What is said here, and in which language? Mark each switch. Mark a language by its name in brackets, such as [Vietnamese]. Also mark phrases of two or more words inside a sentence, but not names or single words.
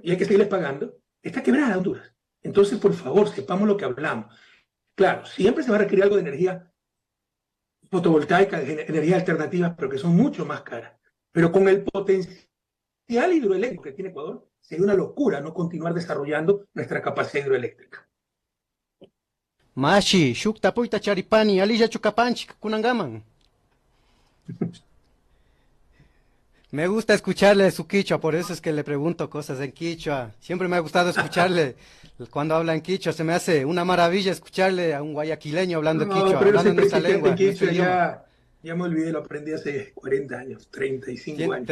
[Spanish] Y hay que seguirles pagando, está quebrada Honduras. Entonces, por favor, sepamos lo que hablamos. Claro, siempre se va a requerir algo de energía fotovoltaica, de energías alternativas, pero que son mucho más caras. Pero con el potencial hidroeléctrico que tiene Ecuador, sería una locura no continuar desarrollando nuestra capacidad hidroeléctrica. [Quechua] Mashi, shukta puita charipani, alilla chukapanchik, kunangaman. [Spanish] Me gusta escucharle su quichua, por eso es que le pregunto cosas en quichua. Siempre me ha gustado escucharle cuando habla en quichua. Se me hace una maravilla escucharle a un guayaquileño hablando quichua, hablando en nuestra lengua. Quichua, ya me olvidé, lo aprendí hace 40 años, 35 años.